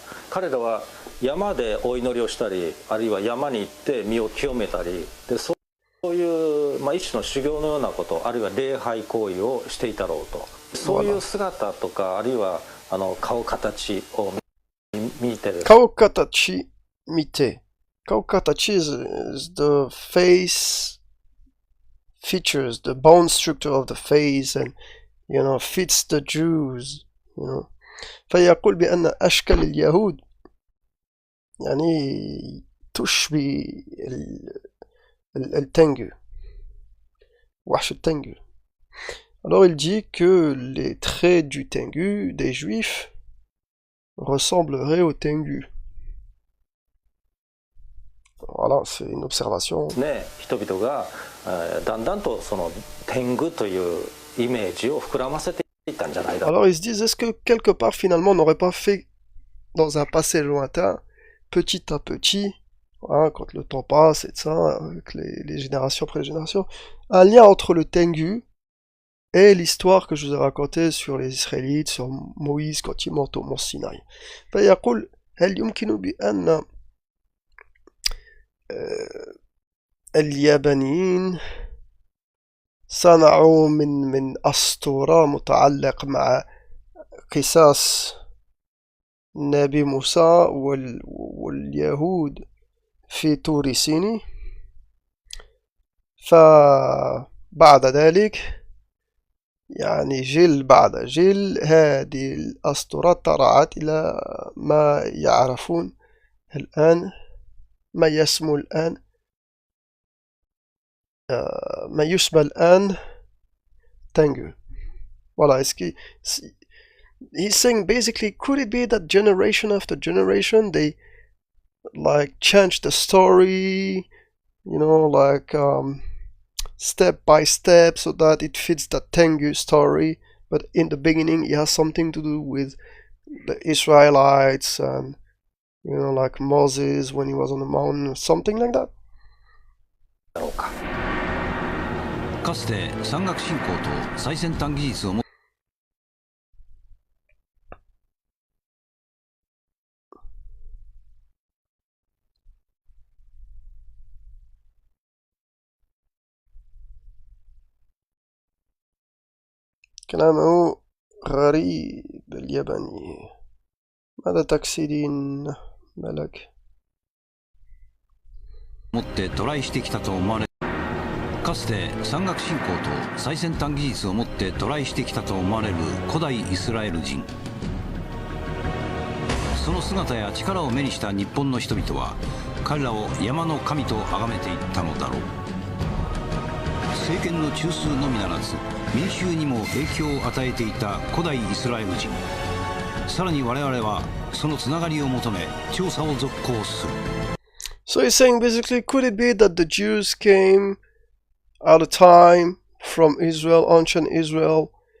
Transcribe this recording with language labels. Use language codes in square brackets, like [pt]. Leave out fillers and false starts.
[ja] 彼らは山でお祈りをしたり、あるいは山に行って身を清めたりで、そういう、一種の修行のようなこと、あるいは礼拝行為をしていたろうと、そういう姿とか、あるいは顔形を見てる。顔形見て。 [en] 顔形 is the face features, the bone structure of the face, and you know fits the Jews, you know. [ar] فيقول بأن أشكال اليهود يعني تشبه التنجو وحش التنجو. [fr] Alors il dit que les traits du tengu des juifs ressembleraient au tengu. Voilà, c'est une observation. [ja] ね、人々がだんだんとその天狗というイメージを膨らませていったんじゃないだろう。 [fr] Alors ils se disent, est-ce que quelque part finalement on n'aurait pas fait dans un passé lointain, petit à petit, hein, quand le temps passe et ça, avec les générations après les générations, un lien entre le tengu et l'histoire que je vous ai racontée sur les Israélites, sur Moïse quand il monte au mont Sinaï. [ar] فيقول هل يمكن بأن اليابانيين صنعوا من أسطورة متعلق مع قصص النبي موسى واليهود في طور سيناء، فبعد ذلك يعني جيل بعد جيل هذه الأسطورة ترعت إلى ما يعرفون الآن، ما يسمى الآن ما يسمى الآن Tengu. [en] Voilà, he's saying basically, could it be that generation after generation they like change the story, you know, like step by step so that it fits the Tengu story, but in the beginning it has something to do with the Israelites and, you know, like Moses when he was on the mountain, something like that. [ja] かつて山岳信仰と最先端技術を持 [ar] كلامه غريب الياباني. ماذا تقصدين ملك؟ [ja] 持ってトライしてきたと思われ、かつて山岳信仰と最先端技術を持ってトライしてきたと思われる古代イスラエル人。その姿や力を目にした日本の人々は彼らを山の神と崇めていったのだろう。政権の中枢のみならず民衆にも影響を与えていた古代イスラエル人。さらに我々はそのつながりを求め調査を続行する。 [en] So he's saying basically, could it be that the Jews came at a time from Israel, ancient Israel,